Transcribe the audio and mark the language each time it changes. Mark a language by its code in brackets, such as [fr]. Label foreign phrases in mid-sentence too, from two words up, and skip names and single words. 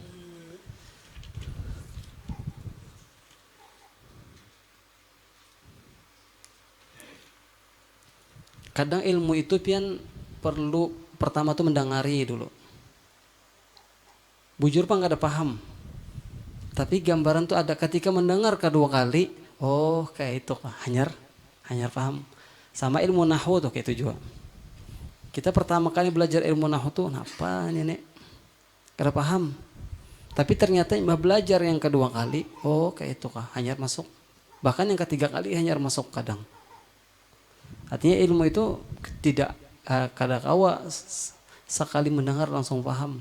[bjn] Kadang ilmu itu pian perlu pertama tuh mendengari dulu. Bujur Pak nggak ada paham. Tapi gambaran tuh ada ketika mendengar kedua kali, oh kayak itu hanyar paham. Sama ilmu nahwu tuh kayak itu juga. Kita pertama kali belajar ilmu nahwu tuh apa nenek? Kada paham. Tapi ternyata belajar yang kedua kali, oh kayak itu hanyar masuk. Bahkan yang ketiga kali hanyar masuk kadang. Artinya ilmu itu tidak kada kawa sekali mendengar langsung paham.